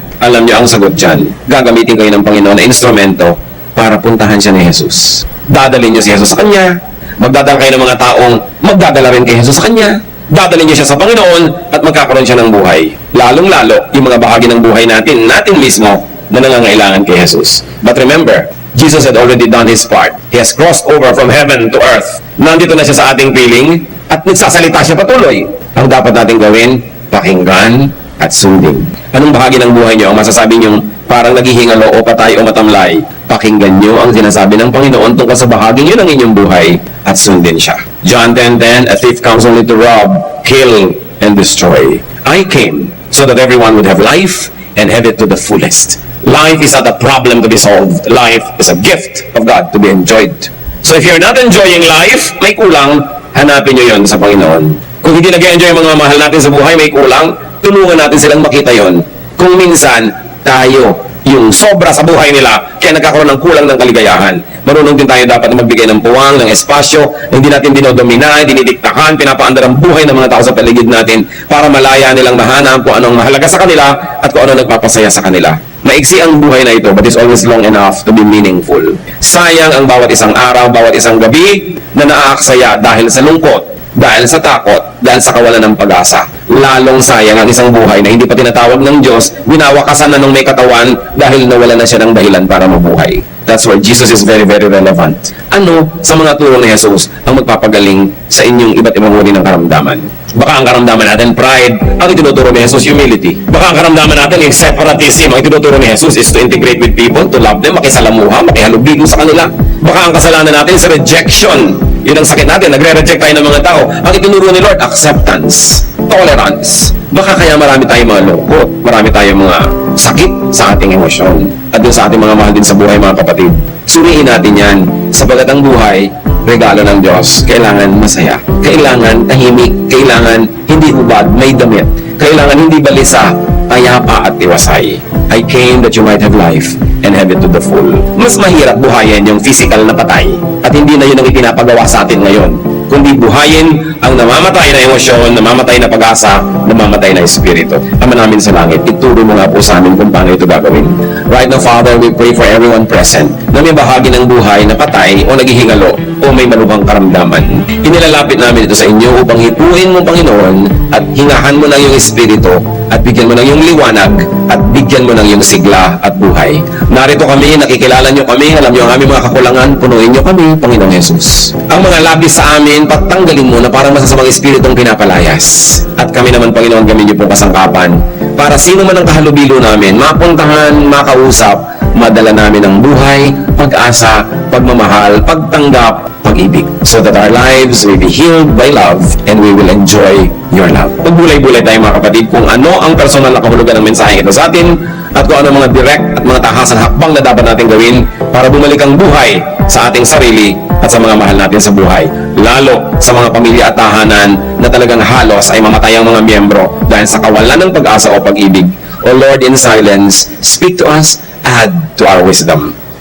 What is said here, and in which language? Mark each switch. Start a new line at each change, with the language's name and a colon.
Filipino: Alam niyo ang sagot dyan. Gagamitin kayo ng Panginoon na instrumento para puntahan siya ni Jesus. Dadalhin niyo si Jesus sa Kanya. Magdadala kayo ng mga taong magdadala rin kay Jesus sa Kanya. Dadalhin niyo siya sa Panginoon at magkakaroon siya ng buhay. Lalong-lalo yung mga bahagi ng buhay natin mismo na nangangailangan kay Jesus.
English: But remember, Jesus had already done His part. He has crossed over from heaven to earth.
Filipino: Nandito na siya sa ating piling at nagsasalita siya patuloy. Ang dapat natin gawin, pakinggan at sundin. Anong bahagi ng buhay niyo ang masasabi niyong parang naghihingalo o patay o matamlay? Pakinggan niyo ang sinasabi ng Panginoon tungkol sa bahagi niyo ng inyong buhay at sundin siya.
English: John 10:10, a thief comes only to rob, kill, and destroy. I came so that everyone would have life and have it to the fullest. Life is not a problem to be solved. Life is a gift of God to be enjoyed. So if you're not enjoying life,
Filipino: may kulang, hanapin nyo yon sa Panginoon. Kung hindi nag-enjoy ang mga mahal natin sa buhay, may kulang, tulungan natin silang makita yon. Kung minsan, tayo, yung sobra sa buhay nila, kaya nagkakaroon ng kulang ng kaligayahan. Marunong din tayo dapat na magbigay ng puwang, ng espasyo, hindi natin dinodomina, dinidiktakan, pinapaandar ang buhay ng mga tao sa paligid natin para malaya nilang mahanap kung anong mahalaga sa kanila at kung ano nagpapasaya sa kanila. Maiksi ang buhay na ito,
English: but it's always long enough to be meaningful.
Filipino: Sayang ang bawat isang araw, bawat isang gabi na naaaksaya dahil sa lungkot, dahil sa takot, dahil sa kawalan ng pag-asa. Lalong sayang ang isang buhay na hindi pa tinatawag ng Diyos, winawakasan na nung may katawan dahil nawala na siya ng dahilan para mabuhay.
English: That's where Jesus is very, very relevant.
Filipino: Ano sa mga turo ni Jesus ang magpapagaling sa inyong iba't ibang uri ng karamdaman? Baka ang karamdaman natin, pride. Ang itinuturo ni Jesus, humility. Baka ang karamdaman natin, yung separatism. Ang itinuturo ni Jesus
English: is to integrate with people, to love them,
Filipino: makisalamuha, makihalubilo sa kanila. Baka ang kasalanan natin is rejection. Yun ang sakit natin, nagre-reject tayo ng mga tao. Ang itinuro ni Lord, acceptance, tolerance. Baka kaya marami tayong mga lungkot, marami tayong mga sakit sa ating emosyon. At dun sa ating mga mahal din sa buhay, mga kapatid. Suriin natin yan, sabagat ang buhay, regalo ng Diyos. Kailangan masaya. Kailangan tahimik. Kailangan hindi hubad, may damit. Kailangan hindi balisa, payapa at tiwasay.
English: I came that you might have life and have it to the full.
Filipino: Mas mahirap buhayin yung physical na patay. At hindi na yun ang ipinapagawa sa atin ngayon. Kundi buhayin ang namamatay na emosyon, namamatay na pag-asa, namamatay na espiritu. Ama namin sa langit, ituro mo nga po sa amin kung paano ito gagawin.
English: Right now, Father, we pray for everyone present
Filipino: na may bahagi ng buhay na patay o naghihingalo o may malubhang karamdaman. Inilalapit namin ito sa inyo upang hipuin mo, Panginoon, at hingahan mo ng iyong espiritu at bigyan mo ng iyong liwanag at bigyan mo ng iyong sigla at buhay. Narito kami, nakikilala nyo kami, alam nyo ang aming mga kakulangan, punuin nyo kami, Panginoong Jesus. Ang mga labis sa amin, patanggalin mo na parang masasamang espiritong pinapalayas. At kami naman, Panginoon, gamin niyo po kasangkapan para sino man ang kahalubilo namin, mapuntahan, makausap, madala namin ang buhay, pag-asa, pagmamahal, pagtanggap, pag-ibig.
English: So that our lives will be healed by love and we will enjoy your love.
Filipino: Pagbulay-bulay tayo, mga kapatid, kung ano ang personal na kahulugan ng mensahe ito sa atin at kung ano mga direct at mga tahasan hakbang na dapat natin gawin para bumalik ang buhay sa ating sarili at sa mga mahal natin sa buhay. Lalo sa mga pamilya at tahanan na talagang halos ay mamatay ang mga miyembro dahil sa kawalan ng pag-asa o pag-ibig.
English: O Lord, in silence, speak to us, add to our wisdom.